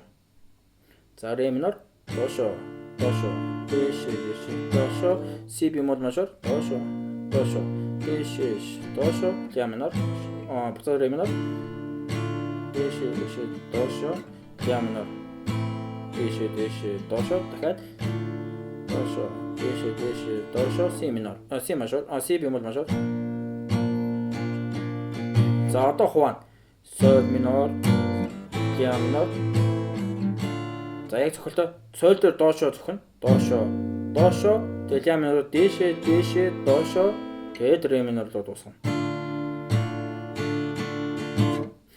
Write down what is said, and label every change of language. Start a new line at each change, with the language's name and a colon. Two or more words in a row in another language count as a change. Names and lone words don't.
Mongolian: За
Russian: ре минор
Mongolian: дошо дошо дэшэ дэшэ дошо
Russian: си бемоль мажор
Mongolian: дошо дошо дэшэ дошо
Russian: ля минор
Mongolian: буцаад
Russian: ре минор
Mongolian: дэшэ дэшэ дошо
Russian: ля минор
Mongolian: дэшэ дэшэ дошо дахиад дошо дэшэ дэшэ дошо
Russian: си минор си мажор си бемоль мажор.
Mongolian: За одоо хуваана.
Russian: Соль минор ля минор.
Mongolian: За яг цохолтой соль дээр доошо цохно. Доошо доошо тэгээд
Russian: ля минор
Mongolian: дэшэ дэшэ доошо тэгээд
Russian: ре минор
Mongolian: руу дуусгана.